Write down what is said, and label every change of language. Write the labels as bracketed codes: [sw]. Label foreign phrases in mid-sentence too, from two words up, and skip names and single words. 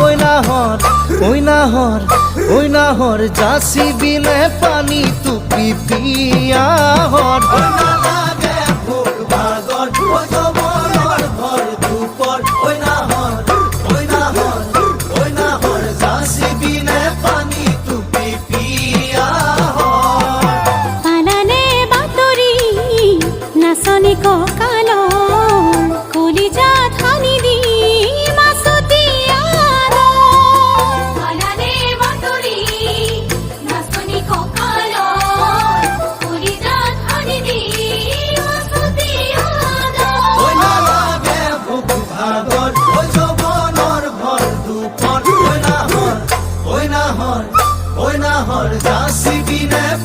[ccp] ওই নাহর যাসি বিনে পানি তুপি পিয়াহর ওই না লাগে ভোগ ভাগর ওই যৌবনর ভর দুপর ওই নাহর যাসি বিনে পানি তুপি পিয়াহর [as] পালানে বাতৰি নাচনি কঁকালৰ কলিজাত সানি দি মাছতি আদৰ পালানে বাতৰি নাচনি কঁকালৰ কলিজাত সানি দি মাছতি আদৰ [ccp] ওই না লাগে ভোগ ভাগর ওই যৌবনর ভর দুপর ওই নাহর যাসি বিনে